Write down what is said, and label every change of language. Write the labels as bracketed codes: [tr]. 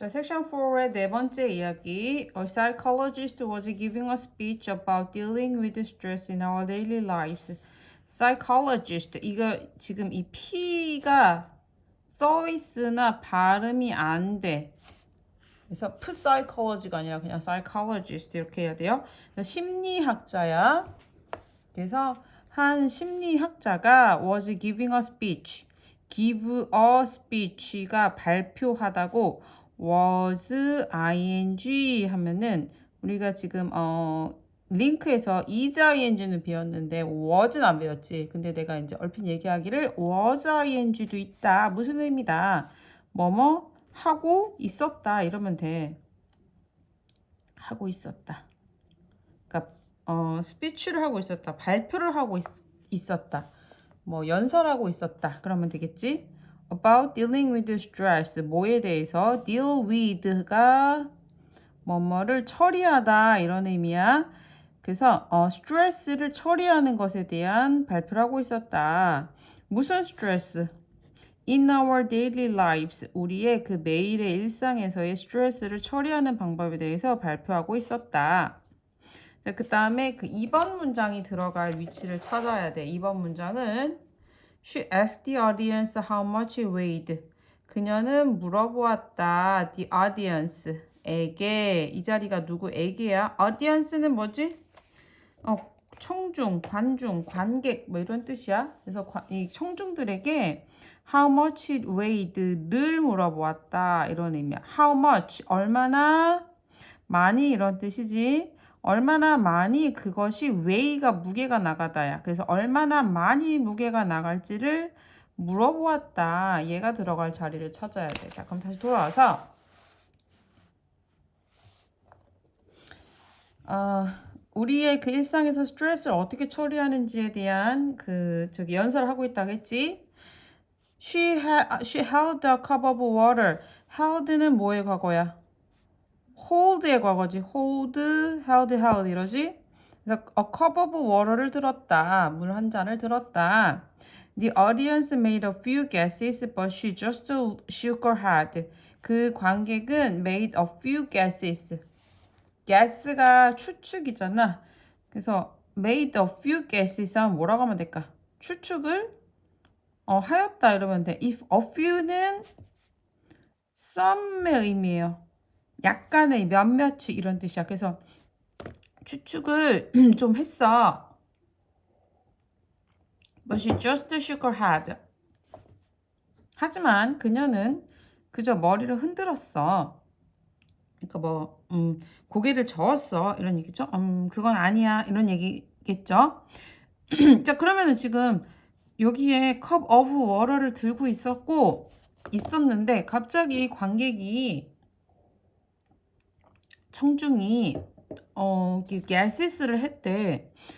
[ko] 자, 섹션 4의 네 번째 이야기. [en] A psychologist was giving a speech about dealing with stress in our daily lives. [ko] psychologist, 이거 지금 이 P가 써 있으나 발음이 안 돼. 그래서 psychology가 아니라 그냥 psychologist 이렇게 해야 돼요. 심리학자야. 그래서 한 심리학자가 [en] was giving a speech. give a speech [ko] 가 발표하다고 was ing 하면은 우리가 지금 링크에서 is ing는 배웠는데 was는 안 배웠지. 근데 내가 이제 얼핏 얘기하기를 was ing도 있다. 무슨 의미다. 뭐뭐 하고 있었다 이러면 돼. 하고 있었다. 그러니까 스피치를 하고 있었다. 발표를 하고 있었다. 뭐 연설하고 있었다. 그러면 되겠지? [en] About dealing with stress. [ko] 뭐에 대해서 deal with가 뭐뭐를 처리하다 이런 의미야. 그래서 스트레스를 처리하는 것에 대한 발표를 하고 있었다. 무슨 스트레스? [en] In our daily lives. [ko] 우리의 그 매일의 일상에서의 스트레스를 처리하는 방법에 대해서 발표하고 있었다. 그 다음에 그 2번 문장이 들어갈 위치를 찾아야 돼. 2번 문장은 [en] She asked the audience how much it weighed. [ko] 그녀는 물어보았다. [en] The audience에게. [ko] 이 자리가 누구에게야? audience는 뭐지? 청중, 관중, 관객 뭐 이런 뜻이야. 그래서 이 청중들에게 [en] how much it weighed [ko] 를 물어보았다. 이런 의미야. [en] how much, [ko] 얼마나 많이 이런 뜻이지. 얼마나 많이 그것이 weigh가 무게가 나가다야. 그래서 얼마나 많이 무게가 나갈지를 물어보았다. 얘가 들어갈 자리를 찾아야 돼. 자, 그럼 다시 돌아와서 우리의 그 일상에서 스트레스를 어떻게 처리하는지에 대한 연설을 하고 있다고 했지. [en] She held a cup of water. [ko] held는 뭐의 과거야? hold의 과거지. held 이러지. 그래서 [en] a cup of water [ko] 를 들었다. 물 한 잔을 들었다. [en] The audience made a few guesses, but she just shook her head. [ko] 그 관객은 [en] made a few guesses. [ko] guess가 추측이잖아. 그래서 [en] made a few guesses [ko] 하면 뭐라고 하면 될까? 추측을 하였다 이러면 돼. [en] If a few [ko] 는 some의 의미예요. 약간의 몇몇이 이런 뜻이야. 그래서 추측을 좀 했어. [en] But she just shook her head. [ko] 하지만 그녀는 그저 머리를 흔들었어. 그러니까 고개를 저었어. 이런 얘기죠. 그건 아니야. 이런 얘기겠죠. 자, 그러면은 지금 여기에 [en] cup of water [ko] 를 들고 있었는데 갑자기 관객이 청중이 gasses를 했대.